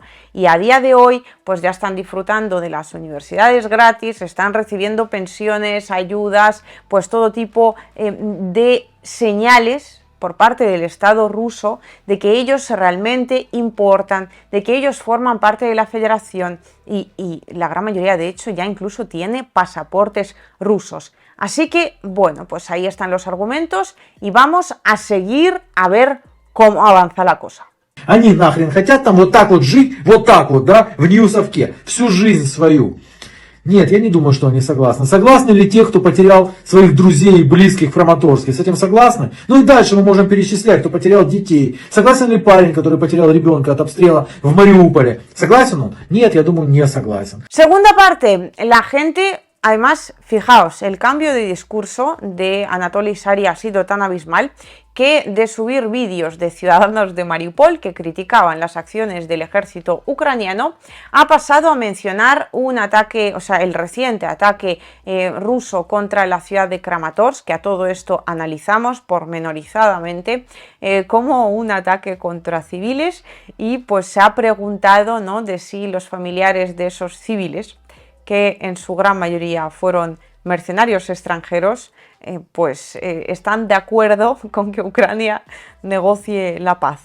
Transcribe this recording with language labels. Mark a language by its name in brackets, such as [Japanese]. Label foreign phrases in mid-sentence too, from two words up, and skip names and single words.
[Spanish] Y a día de hoy, pues ya están disfrutando de las universidades gratis, están recibiendo pensiones, ayudas, pues todo tipo de señales por parte del Estado ruso de que ellos realmente importan, de que ellos forman parte de la federación y la gran mayoría de hecho ya incluso tiene pasaportes rusos. Así que bueno, pues ahí están los argumentos y vamos a seguir a ver cómo avanza la cosa. [Russian] Они нахрен хотят там вот так вот жить, вот так вот, да, в Ньюсовке, всю жизнь свою. Нет, я не думаю, что они согласны. Согласны ли те, кто потерял своих друзей и близких в Краматорске? С этим согласны? Ну и дальше мы можем перечислять, кто потерял детей. Согласен ли парень, который потерял ребенка от обстрела в Мариуполе? Согласен он? Нет, я думаю, не согласен. [Spanish] Segunda parte, la gente... Además, fijaos, el cambio de discurso de Anatoly Sari ha sido tan abismal que de subir vídeos de ciudadanos de Mariupol que criticaban las acciones del ejército ucraniano, ha pasado a mencionar un ataque, o sea, el reciente ataque ruso contra la ciudad de Kramatorsk, que a todo esto analizamos pormenorizadamente, como un ataque contra civiles, y pues se ha preguntado, ¿no?, de si los familiares de esos civiles, que en su gran mayoría fueron mercenarios extranjeros, están de acuerdo con que Ucrania negocie la paz.